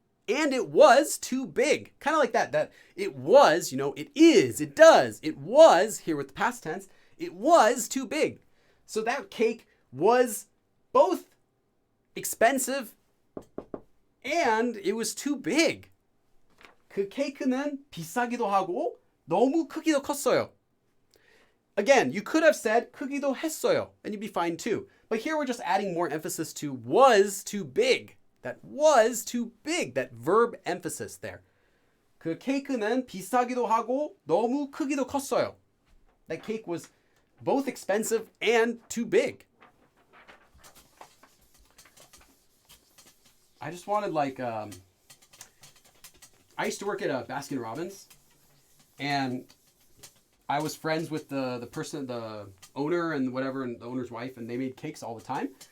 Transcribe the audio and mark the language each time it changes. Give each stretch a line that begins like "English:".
English: And it was too big. Kind of like that it was, it is, it does, it was, here with the past tense, It was too big. So that cake was both expensive and it was too big.
Korean: 그 케이크는 비싸기도 하고 너무 크기도 컸어요.
English: Again, you could have said
Korean: 크기도 했어요
English: and you'd be fine too. But here we're just adding more emphasis to was too big. That was too big. That verb emphasis there.
Korean: 그 케이크는 비싸기도 하고 너무 크기도 컸어요.
English: That cake was both expensive and too big. I just wanted I used to work at Baskin Robbins, and I was friends with the person, the owner and whatever, and the owner's wife, and they made cakes all the time.